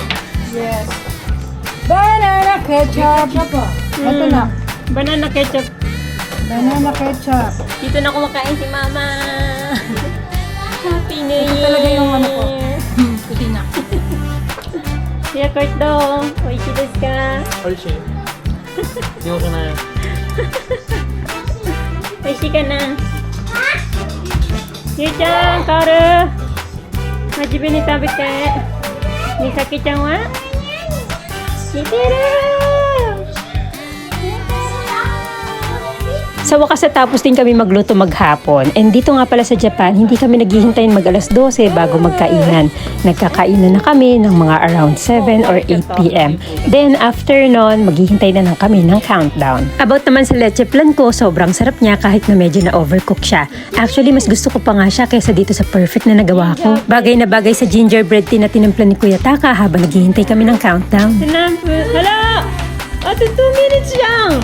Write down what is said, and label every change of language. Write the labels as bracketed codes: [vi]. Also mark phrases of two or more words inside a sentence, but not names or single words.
[en] Yes. Banana ketchup. [tl] Ito na. [en] Banana ketchup. Banana ketchup. [tl] Dito na kumakain si Mama. [en] Happy New Year. [tl] talaga yung ano ko. Puti na. Siya Kurt do. [ja] おいしいですか? おいしい。よくない。 [tl] Oishi ka na. [ja] ゆうちゃん、カール。はじめに食べて。みさきちゃんは似てる。 [tl] Sa wakas natapos din kami magluto maghapon. And dito nga pala sa Japan, hindi kami naghihintayin mag alas 12 bago magkainan. Nagkakainan na kami ng mga around 7 or 8 p.m. Then after nun, maghihintay na lang kami ng countdown. About naman sa leche flan ko, sobrang sarap niya kahit na medyo na overcook siya. Actually, mas gusto ko pa nga siya kaysa dito sa perfect na nagawa ko. Bagay na bagay sa [en] gingerbread tea [tl] na tinimpla ni Kuya Taka habang naghihintay kami ng countdown. Hala! Ate, 2 minutes lang!